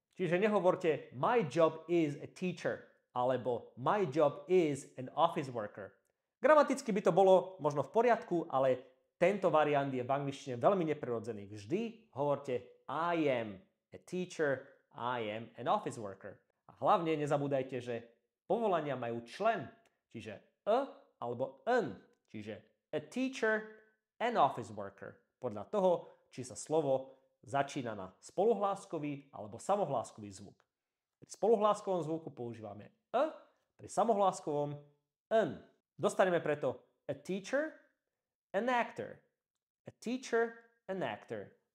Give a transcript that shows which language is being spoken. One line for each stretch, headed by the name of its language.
Slovak: Čiže nehovorte
English: my job is a teacher
Slovak: alebo
English: my job is an office worker.
Slovak: Gramaticky by to bolo možno v poriadku, ale tento variant je v angličtine veľmi neprirodzený. Vždy hovorte
English: I am a teacher, I am an office worker.
Slovak: A hlavne nezabúdajte, že povolania majú člen, čiže a alebo an. Čiže
English: a teacher, an office worker.
Slovak: Podľa toho, či sa slovo začína na spoluhláskový alebo samohláskový zvuk. Pri spoluhláskovom zvuku používame a, pri samohláskovom an. Dostaneme preto
English: a teacher, an actor. A teacher, an actor.